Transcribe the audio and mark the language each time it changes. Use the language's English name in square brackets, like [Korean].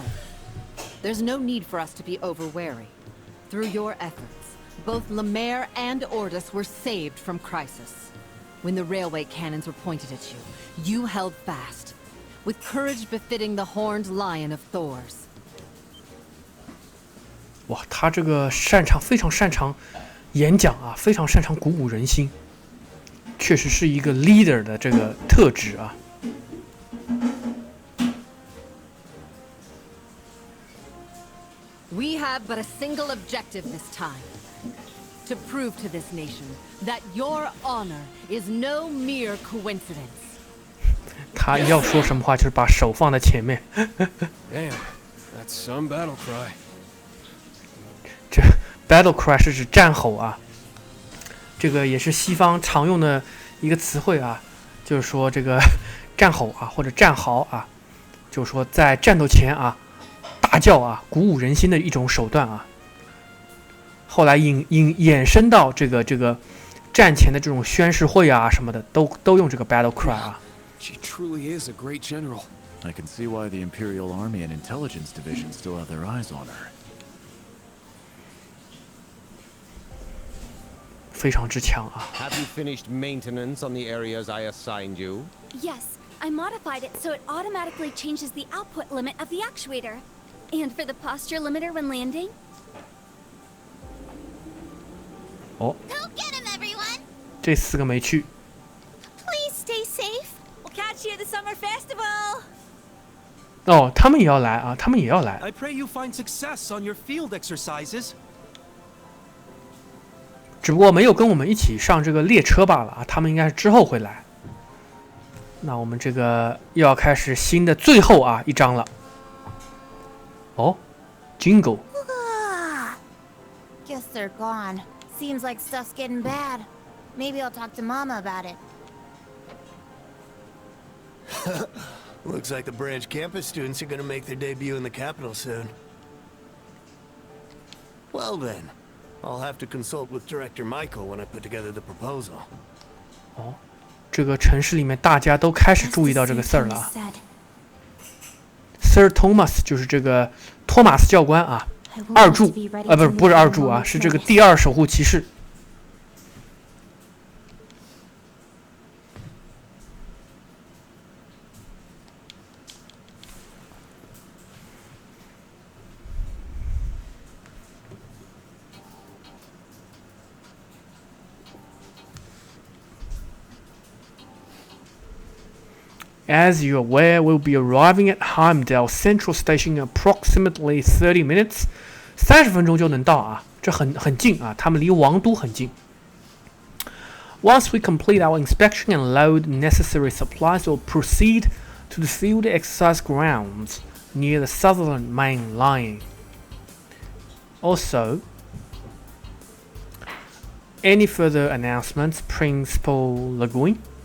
[English] said, there's no need for us to be over-wary. Through your efforts, both Lemaire and Ordis were saved from crisis. When the railway cannons were pointed at you, you held fast, with courage befitting the horned lion of Thors. [Chinese] 哇，他这个非常擅长演讲啊，非常擅长鼓舞人心，确实是一个 leader 的这个特质啊。 [English] We have but a single objective this time. To prove to this nation that your honor is no mere coincidence. [Chinese] 他要说什么话，就是把手放在前面。 [English] Damn, that's some battle cry. [Chinese] 这 battle cry 是指战吼啊，这个也是西方常用的一个词汇啊，就是说这个战吼啊或者战嚎啊，就是说在战斗前啊大叫啊，鼓舞人心的一种手段啊。后来衍生到这个战前的这种宣誓会啊什么的，都用这个 battle cry 啊。 [English] She truly is a great general. I can see why the Imperial Army and Intelligence Division still have their eyes on her. [Chinese] 非常之强啊。 [English] Have you finished maintenance on the areas I assigned you? Yes, I modified it so it automatically changes the output limit of the actuator. And for the posture limiter when landing? 哦， Go get him, everyone! [Chinese] 这4个没去。 [English] Please stay safe. We'll catch you at the summer festival. [Chinese] 哦，他们也要来啊，他们也要来。 [English] I pray you find success on your field exercises. [Chinese] 只不过没有跟我们一起上这个列车罢了啊，他们应该是之后会来。那我们这个又要开始新的最后啊一章了。哦 ，Jingle。 [English] Guess they're gone. Seems like stuff's getting bad. Maybe I'll talk to Mama about it. Looks like the branch campus students are gonna make their debut in the capital soon. Well then, I'll have to consult with Director Michael when I put together the proposal. [Chinese] 哦，这个城市里面大家都开始注意到这个事儿了啊。 Sir Thomas 就是这个托马斯教官啊，二柱不是二柱啊，是这个第2守护骑士。 [English] As you're aware, we'll be arriving at Heimdall Central Station in approximately 30 minutes. [Chinese] 30分钟就能到啊，这很近啊，他们离王都很近。 [English] Once we complete our inspection and load necessary supplies, we'll proceed to the field exercise grounds near the southern main line. Also, any further announcements, Principal Lagoon?